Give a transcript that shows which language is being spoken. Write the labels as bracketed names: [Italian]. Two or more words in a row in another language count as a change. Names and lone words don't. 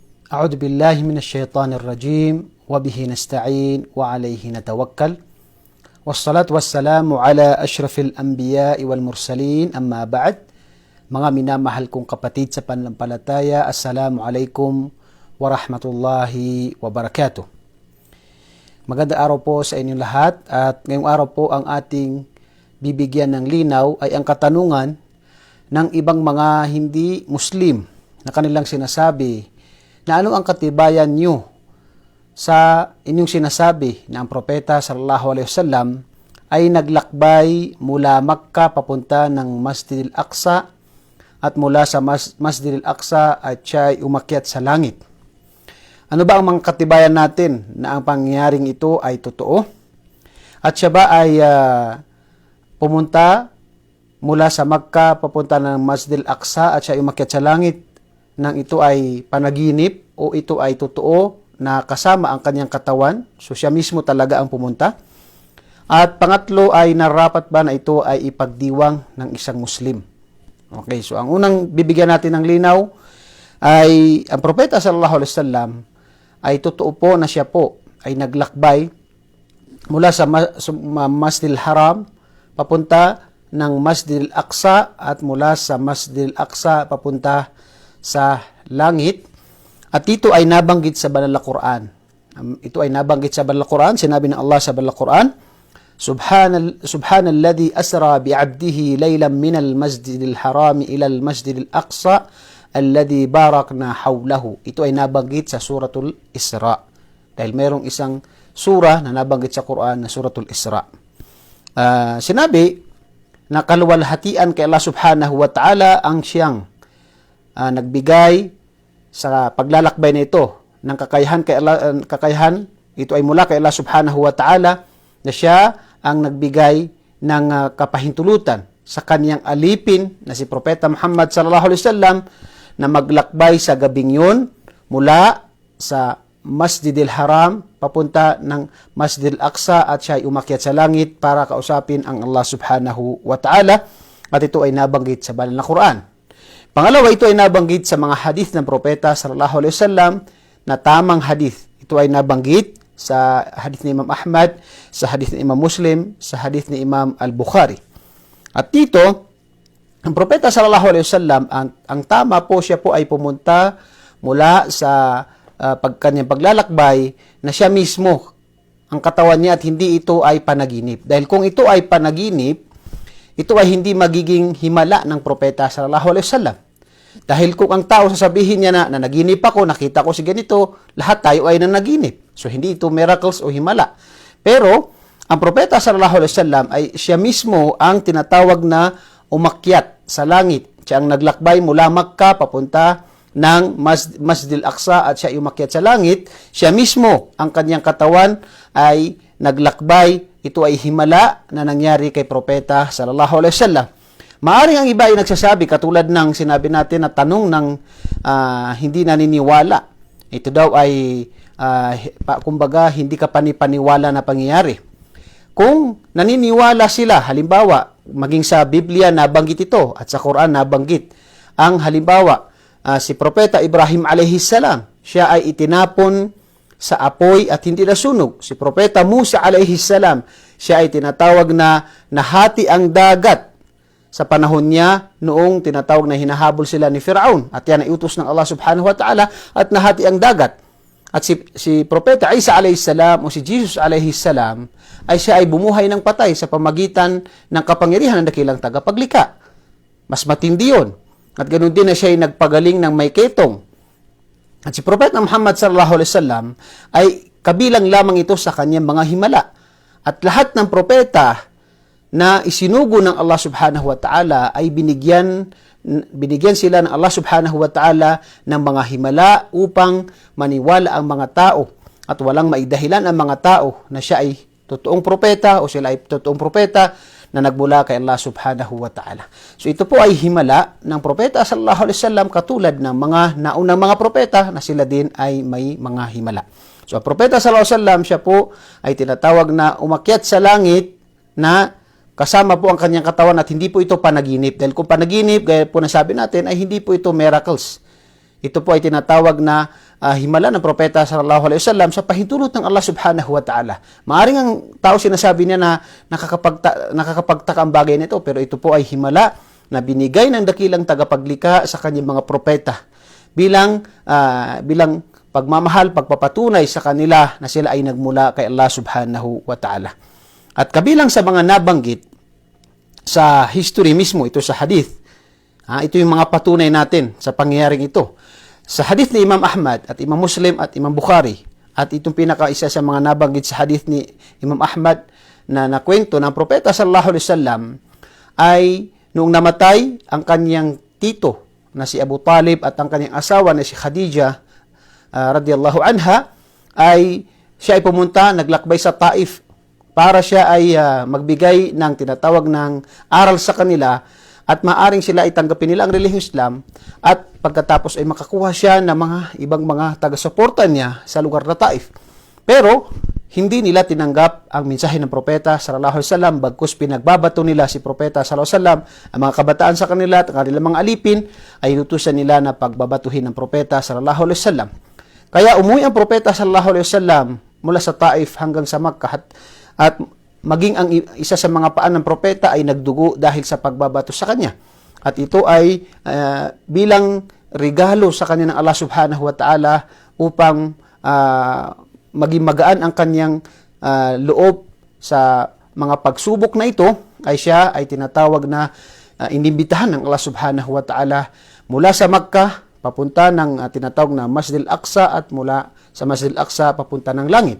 [Arabic] أعوذ بالله من الشيطان الرجيم وبه نستعين وعليه نتوكل والصلاة والسلام على أشرف الأنبياء والمرسلين أما بعد. [Filipino] Mga minamahal kong kapatid sa pananampalataya, [Arabic] السلام عليكم ورحمة الله وبركاته. [Filipino] Magandang araw po sa inyong lahat, at ngayong araw po ang ating bibigyan ng linaw ay ang katanungan ng ibang mga hindi Muslim na kanilang sinasabi na ano ang katibayan nyo sa inyong sinasabi na ang propeta [Arabic] صلى الله عليه وسلم [Filipino] ay naglakbay mula Makkah papunta ng Masjid al-Aqsa, at mula sa Masjid al-Aqsa at siya ay umakyat sa langit. Ano ba ang mga katibayan natin na ang pangyayaring ito ay totoo? At siya ba ay pumunta mula sa Makkah papunta ng Masjid al-Aqsa at siya ay umakyat sa langit, nang ito ay panaginip o ito ay totoo na kasama ang kanyang katawan? So siya mismo talaga ang pumunta. At pangatlo ay narapat ba na ito ay ipagdiwang ng isang Muslim? Okay, so ang unang bibigyan natin ng linaw ay ang propeta [Arabic] صلى الله عليه وسلم [Filipino] ay totoo po na siya po ay naglakbay mula sa Masjid al-Haram papunta ng Masjid al-Aqsa, at mula sa Masjid al-Aqsa papunta sa langit. At ito ay nabanggit sa Banal na Quran. Ito ay nabanggit sa Banal na Quran. Sinabi ng Allah sa Banal na Quran, [Arabic] سبحان الذي أسرى بعبده ليلا من المسجد الحرام إلى المسجد الأقصى الذي باركنا حوله. [Filipino] Ito ay nabanggit sa Suratul Isra. Dahil mayroong isang surah na nabanggit sa Quran na Suratul Isra. Sinabi na kaluwalhatian kay Allah [Arabic] سبحانه وتعالى [Filipino] ang siyang nagbigay sa paglalakbay na ito ng kakayahan kay Allah. Kakayahan ito ay mula kay Allah [Arabic] سبحانه وتعالى, [Filipino] na siya ang nagbigay ng kapahintulutan sa kanyang alipin na si Propeta Muhammad [Arabic] صلى الله عليه وسلم [Filipino] na maglakbay sa gabing yun mula sa Masjidil Haram papunta ng Masjidil Aqsa, at siya ay umakyat sa langit para kausapin ang Allah [Arabic] سبحانه وتعالى. [Filipino] At ito ay nabanggit sa Banal na Quran. Pangalawa, ito ay nabanggit sa mga hadith ng propeta [Arabic] صلى الله عليه وسلم [Filipino] na tamang hadith. Ito ay nabanggit sa hadith ni Imam Ahmad, sa hadith ni Imam Muslim, sa hadith ni Imam Al-Bukhari. At dito, ang propeta [Arabic] صلى الله عليه وسلم, [Filipino] ang tama po, siya po ay pumunta mula sa kanyang paglalakbay na siya mismo ang katawan niya, at hindi ito ay panaginip. Dahil kung ito ay panaginip, ito ay hindi magiging himala ng propeta [Arabic] صلى الله عليه وسلم. [Filipino] Dahil kung ang tao sasabihin niya na naginip ako, nakita ko si ganito, lahat tayo ay nanaginip. So hindi ito miracles o himala. Pero ang propeta [Arabic] صلى الله عليه وسلم [Filipino] ay siya mismo ang tinatawag na umakyat sa langit. Siya ang naglakbay mula Makkah papunta ng Masjid al-Aqsa, at siya ay umakyat sa langit. Siya mismo ang kanyang katawan ay naglakbay. Ito ay himala na nangyari kay propeta [Arabic] صلى الله عليه وسلم. [Filipino] Maaring ang iba ay nagsasabi, katulad ng sinabi natin na tanong ng hindi naniniwala. Ito daw ay kumbaga hindi ka panipaniwala na pangyayari. Kung naniniwala sila, halimbawa, maging sa Biblia nabanggit ito at sa Quran nabanggit, ang halimbawa, si propeta Ibrahim [Arabic] عليه السلام, [Filipino] siya ay itinapon sa apoy at hindi nasunog. Si propeta Musa [Arabic] عليه السلام, [Filipino] siya ay tinatawag na nahati ang dagat sa panahon niya noong tinatawag na hinahabol sila ni Firaun, at yan ay utos ng Allah [Arabic] سبحانه وتعالى, [Filipino] at nahati ang dagat. At si propeta Isa [Arabic] عليه السلام [Filipino] o si Jesus [Arabic] عليه السلام [Filipino] ay siya ay bumuhay ng patay sa pamagitan ng kapangyarihan ng dakilang tagapaglikha. Mas matindi yun. At ganoon din na siya ay nagpagaling ng may ketong. At si Propeta Muhammad [Arabic] صلى الله عليه وسلم [Filipino] ay kabilang lamang ito sa kanyang mga himala. At lahat ng propeta na isinugo ng Allah [Arabic] سبحانه وتعالى [Filipino] ay binigyan sila ng Allah [Arabic] سبحانه وتعالى [Filipino] ng mga himala upang maniwala ang mga tao, at walang maidahilan ang mga tao na siya ay totoong propeta o sila ay totoong propeta na nagmula kay Allah [Arabic] سبحانه وتعالى. [Filipino] So ito po ay himala ng propeta [Arabic] صلى الله عليه وسلم, [Filipino] katulad ng mga naunang mga propeta na sila din ay may mga himala. So ang propeta [Arabic] صلى الله عليه وسلم, [Filipino] siya po ay tinatawag na umakyat sa langit na kasama po ang kanyang katawan, at hindi po ito panaginip. Dahil kung panaginip, gaya po nasabi natin, ay hindi po ito miracles. Ito po ay tinatawag na himala ng propeta [Arabic] صلى الله عليه وسلم [Filipino] sa pahintulot ng Allah [Arabic] سبحانه وتعالى. [Filipino] Maaring ang tao sinasabi niya na nakakapagtaka ang bagay nito, pero ito po ay himala na binigay ng dakilang tagapaglikha sa kanyang mga propeta bilang pagmamahal, pagpapatunay sa kanila na sila ay nagmula kay Allah [Arabic] سبحانه وتعالى. [Filipino] At kabilang sa mga nabanggit sa history mismo, ito sa hadith, ito yung mga patunay natin sa pangyayaring ito. Sa hadith ni Imam Ahmad at Imam Muslim at Imam Bukhari, at itong pinaka-isa sa mga nabanggit sa hadith ni Imam Ahmad na nakwento ng propeta [Arabic] صلى الله عليه وسلم [Filipino] ay noong namatay ang kanyang tito na si Abu Talib at ang kanyang asawa na si Khadija [Arabic] رضي الله عنها, [Filipino] ay siya ay pumunta, naglakbay sa Taif para siya ay magbigay ng tinatawag ng aral sa kanila at maaring sila ay tanggapin nila ang relihiyong Islam, at pagkatapos ay makakuha siya ng mga ibang mga taga-suporta niya sa lugar na Taif. Pero hindi nila tinanggap ang mensahe ng propeta [Arabic] صلى الله عليه وسلم, [Filipino] bagkus pinagbabato nila si propeta [Arabic] صلى الله عليه وسلم. [Filipino] Ang mga kabataan sa kanila at kanilang mga alipin ay inutusan nila na pagbabatuhin ng propeta [Arabic] صلى الله عليه وسلم. [Filipino] Kaya umuwi ang propeta [Arabic] صلى الله عليه وسلم [Filipino] mula sa Taif hanggang sa Makkah, at maging ang isa sa mga paan ng propeta ay nagdugo dahil sa pagbabato sa kanya. At ito ay bilang regalo sa kanya ng Allah [Arabic] سبحانه وتعالى [Filipino] upang maging magaan ang kanyang loob sa mga pagsubok na ito, ay siya ay tinatawag na inimbitahan ng Allah [Arabic] سبحانه وتعالى [Filipino] mula sa Makkah papunta ng tinatawag na Masjid al-Aqsa, at mula sa Masjid al-Aqsa papunta ng langit.